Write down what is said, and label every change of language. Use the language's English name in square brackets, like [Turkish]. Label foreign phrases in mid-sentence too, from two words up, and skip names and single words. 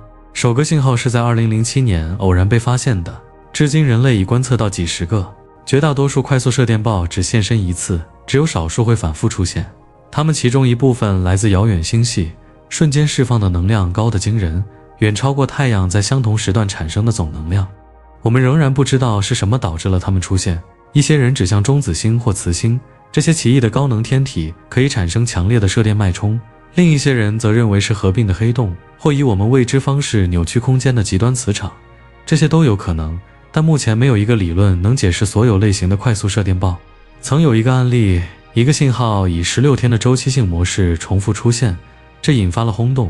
[Chinese] 首個信號是在2007年偶然被發現的，至今人類已觀測到幾十個。絕大多數快速射電暴只現身一次，只有少數會反覆出現。它們其中一部分來自遙遠星系，瞬間釋放的能量高得驚人，遠超過太陽在相同時段產生的總能量。我們仍然不知道是什麼導致了它們出现。一些人指向中子星或磁星，這些奇異的高能天體可以產生強烈的射電脈衝。另一些人則認為是合併的黑洞，或以我們未知方式扭曲空間的極端磁場。這些都有可能，但目前沒有一個理論能解釋所有類型的快速射電暴。曾有一個案例，一個信號以16天的周期性模式重複出現，這引發了轟動。